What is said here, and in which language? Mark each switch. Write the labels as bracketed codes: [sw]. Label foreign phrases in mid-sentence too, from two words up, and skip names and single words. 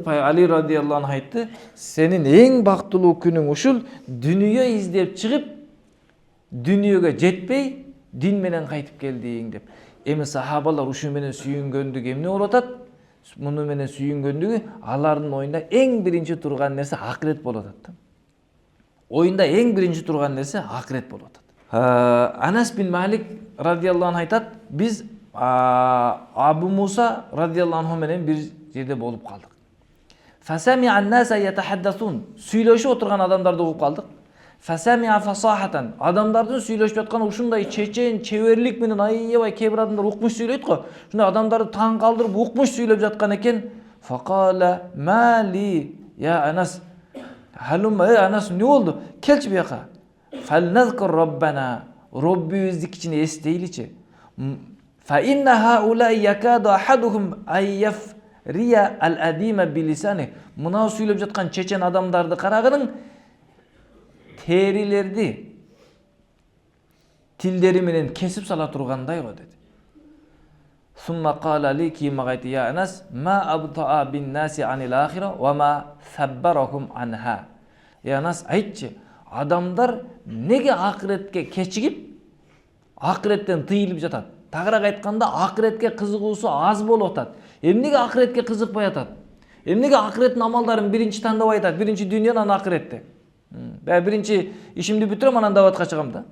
[ky] Али [ar] رضي الله عنه [ky] айтты, "Сенин эң бактылуу күнүң ушул, дүние издеп чыгып, дүнөгө жетпей, дин менен кайтып келдиң" деп. Эми сахабалар ушу менен сүйүнгөндүгү эмне болуп атат? Муну менен сүйүнгөндүгү алардын оюнда эң биринчи турган нерсе акырет болуп атат. Оюнда эң биринчи турган нерсе акырет болуп атат. Анас бин Малик [ar] رضي الله عنه [ky] айтат, биз Абу Муса [ar] رضي الله عنه [ky] менен бир жерде болуп калдык. [ar] فسمع الناس يتحدثون, [ky] сүйлөшүп отурган адамдарды угуп калдык. [ar] فسمع فصاحة, [ky] адамдардын сүйлөшүп жатканы ушундай чечен, чеберлик менен аябай кээ бир адамдар укмуш сүйлөйт го. Ушундай адамдарды таң калтырып укмуш сүйлөп жаткан экен. [ar] فقال ما لي يا أنس. هلم أنس, [ky] эмне болду? Келчи буяка. [ar] فلنذكر ربنا, [ky] Роббибизди кичине эстейличи. [ar] فإن هؤلاء يكاد أحدهم أن يفري الأديم بلسانه. [ky] Мынау сүйлөп жаткан чечен адамдарды карагының терилерди тилдери менен кесип сала тургандай го деди. [ar] ثم قال لي, [ky] кийин айтты: [ar] "يا أنس ما أبطأ بالناس عن الآخرة وما ثبرهم عنها." يا أنس, [ky] айтчы, адамдар неге акыретке кечигип, акыреттен тыйылып жатат? Тагыраак айтканда, акыретке кызыгуусу аз болуп атат. Эмнеге акыретке кызыкпай атат? Эмнеге акыреттин амалдарын биринчи тандабай атат? Биринчи дүйнө, анан акыретти. Биринчи ишимди бүтүрөм, анан даватка чыгам да.